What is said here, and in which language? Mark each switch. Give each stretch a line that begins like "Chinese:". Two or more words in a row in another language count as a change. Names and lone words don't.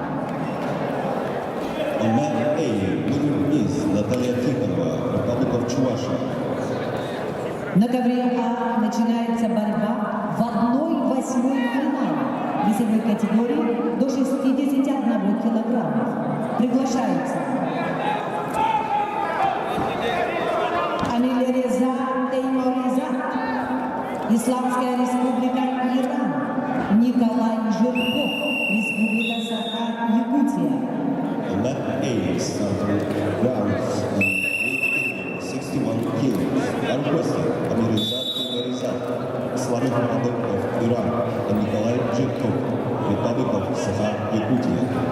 English: Event A winner is Наталья Тихонова, Republic of Чувашия.
Russian: На ковре А начинается борьба в 1/8 финала весовой категории до 61 килограмма. Приглашаются Амилереза Теймуриза, Исламская республика Иран, Николай Жирков, Республика Саха-Якутия.
English: Event A started rounds in weight category 61 kilos. Are requested Amirizad Teymurizad, Islamic Republic of Iran, and Nikolai Zhirkov, Republic of Sakha-Yakutia.